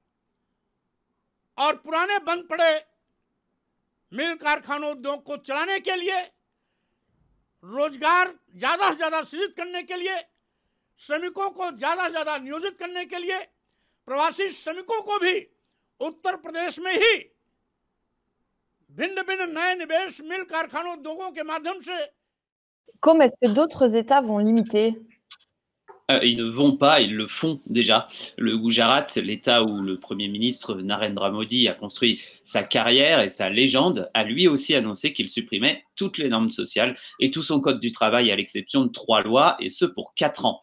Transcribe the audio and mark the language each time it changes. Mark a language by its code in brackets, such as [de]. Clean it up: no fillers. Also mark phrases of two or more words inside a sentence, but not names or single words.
[hi] और पुराने बंद पड़े मिल कारखानों उद्योग को चलाने के लिए, रोजगार ज्यादा से ज्यादा सृजित करने के लिए, श्रमिकों को ज्यादा से ज्यादा नियोजित करने के लिए, प्रवासी श्रमिकों को भी उत्तर प्रदेश में ही भिन्न भिन्न नए निवेश मिल कारखानों उद्योगों के माध्यम से। [fr] Comment est-ce que d'autres États vont limiter ? Ils ne vont pas, ils le font déjà. Le Gujarat, l'État où le Premier ministre Narendra Modi a construit sa carrière et sa légende, a lui aussi annoncé qu'il supprimait toutes les normes sociales et tout son code du travail à l'exception de 3 lois, et ce pour 4 ans.